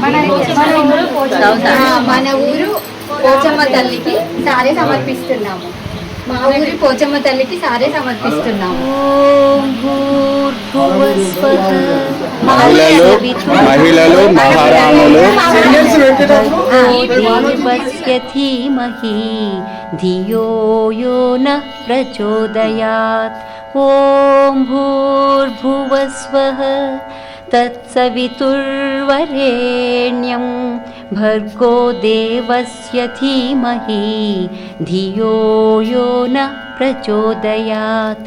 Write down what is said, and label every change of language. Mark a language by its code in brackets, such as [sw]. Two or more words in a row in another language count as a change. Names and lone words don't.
[te] మన ఊరు పోచమ్మ తల్లికి సారే సమర్పిస్తున్నాము. మా ఊరి పోచమ్మ తల్లికి సారే సమర్పిస్తున్నాము. మహిళలు మహారాణులు [sa] దేవస్య ధీమహి ధియో యో నః ప్రచోదయాత్. ఓం భూర్భువస్వః తత్సవితుర్వరేణ్యం భర్గో దేవస్య ధీమహి ధియో యో నః ప్రచోదయాత్.